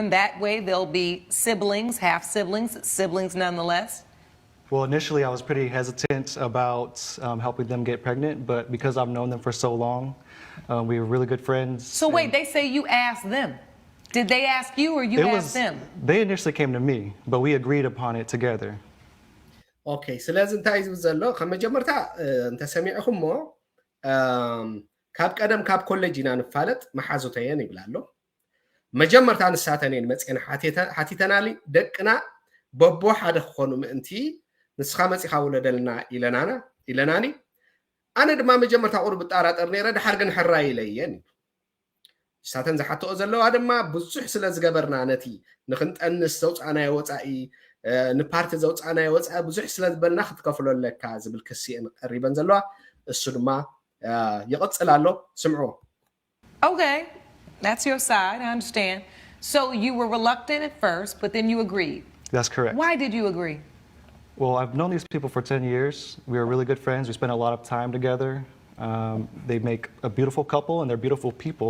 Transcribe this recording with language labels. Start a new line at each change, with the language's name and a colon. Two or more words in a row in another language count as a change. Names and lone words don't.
English: That way they'll be siblings, half siblings, siblings nonetheless? Well, initially I was pretty hesitant about helping them get pregnant, but because I've known them for so long, we were really good friends. So wait, they say you asked them. Did they ask you or you asked them? They initially came to me, but we agreed upon it together.
Tigrinya: Okay, ስለዚ እንታይ ዝብል ዘሎ ከም መጀመርታ እንተሰሚዕኹም ሞ ካብ ቀደም ካብ ኮሌጅ ኢና ንፋለጥ መሓዙተየን ይብላ ኣሎ መጀመርታ ንሳተኔን መፅአን ሓቲተናሊ ደቅና በቦ ሓደ ክኾኑ ምእንቲ ንስኻ መፂኻ ውለደልና ኢለናኒ ኣነ ድማ መጀመርታ ቁርብ ጣራጠር ነይረ ድሓር ግን ሕራይ ኢለየን ሳተን ዝሓትኦ ዘለዋ ድማ ብዙሕ ስለ ዝገበርና ነቲ ንክንጠንስ ዘውፃናዮ ወፃኢ ንፓርቲ ዘውፃናዮ ወፃኢ ብዙሕ ስለ ዝበልና ክትከፍሎ ለካ ዝብል ክሲእን ቀሪበን ዘለዋ እሱ ድማ ይቕፅል ኣሎ ስምዑ
English: Okay, that's your side, I understand. So you were reluctant at first, but then you agreed. That's correct. Why did you agree? Well, I've known these people for 10 years. We are really good friends. We spend a lot of time together. They make a beautiful couple and they're beautiful people.